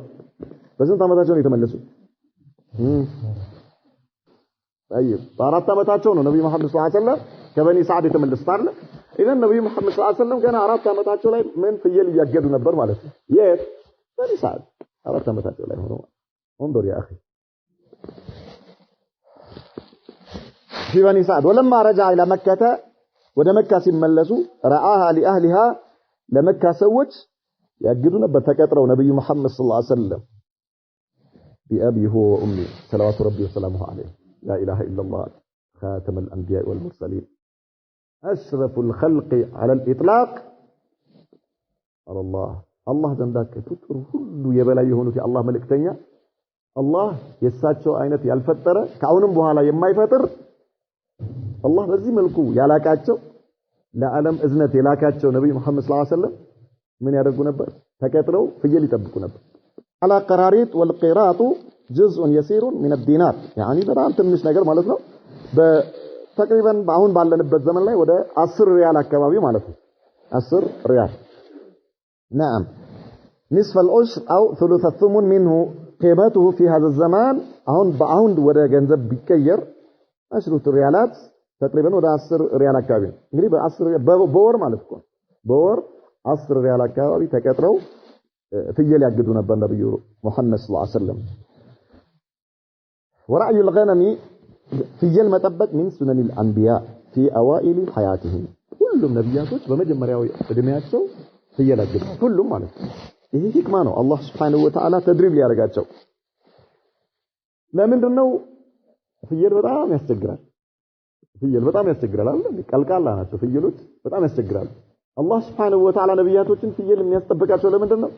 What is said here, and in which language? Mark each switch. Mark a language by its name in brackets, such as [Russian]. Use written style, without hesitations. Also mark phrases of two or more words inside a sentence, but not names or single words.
[Amharic] በስንት አመታቸው ነው የተመለሱት? طيب በአራት አመታቸው ነው ነብዩ መሐመድ [Arabic] صلى الله عليه وسلم [Amharic] ከበኒ ሰዓድ የተመለሱት አይደል? ኢዘን ነብዩ መሐመድ [Arabic] صلى الله عليه وسلم [Amharic] ገና 4 አመታቸው ላይ ምን ፍየል ያገዱ ነበር ማለት ነው። የት በኒ ሰዓድ 4 አመታቸው ላይ ሆኖ [Arabic] انظر يا اخي في بني سعد ولما رجع الى مكه [Amharic] ወደ መካ ሲመለሱ [Arabic] رآها لاهلها [Amharic] ለመካ ሰዎች ያግዱ ነበር ተቀጥረው ነብዩ መሐመድ [Arabic] صلى الله عليه وسلم بأبي هو وأمي صلوات ربي وسلامه عليه لا إله إلا الله خاتم الأنبياء والمرسلين أشرف الخلق على الإطلاق على الله [Amharic] ዘንዳከ ፍጡር ሁሉ የበላይ የሆኑት የአላህ መልእክተኛ አላህ የሳቸው አይነት ያልፈጠረ ከአሁንም በኋላ የማይፈጥር አላህ በዚህ መልኩ ያላቃቸው ለዓለም እዝነት የላካቸው ነብዩ መሐመድ [Arabic] صلى الله عليه وسلم [Amharic] ምን ያደርጉ ነበር? ተቀጥረው ፍየል ይጠብቁ ነበር። [Arabic] على قراريط والقيراط جزء يسير من الدينار يعني [Amharic] በጣም ትንሽ ነገር ማለት ነው። በተቅሪበን አሁን ባለንበት ዘመን ላይ ወደ 10 ሪያል አካባቢ ማለት ነው። 10 ሪያል [Arabic] نعم نصف العشر أو ثلث الثمن منه قيمته في هذا الزمان [Amharic] አሁን ወደ ገንዘብ ቢቀየር 10 ሪያላት ተቅሪበን ወደ 10 ሪያል አካባቢ እንግዲህ በ10 በወር ማለት ነው። በወር 10 ሪያል አካባቢ ተቀጥረው ፍየል ያግዱ ነበር ነብዩ መሐመድ [Arabic] صلى الله عليه وسلم። ورعي الغنم [Amharic] ፍየል መጠበቅ [Arabic] من سنن الانبياء في اوائل حياتهم [Amharic] ሁሉም ነብያቶች በመጀመሪያው እድሜያቸው ፍየል ያግዱ ሁሉም ማለት ነው። ይሄ ህክማ ነው። አላህ [Arabic] سبحانه وتعالى [Amharic] ተድሪብ ሊያደርጋቸው። ለምንድነው ፍየል በጣም ያስቸግራል። ፍየል በጣም ያስቸግራል አይደል? ቀልቃላ ናቸው ፍየሎች በጣም ያስቸግራሉ። አላህ [Arabic] سبحانه وتعالى [Amharic] ነብያቶችን ፍየል የሚያስጠብቃቸው ለምንድን ነው?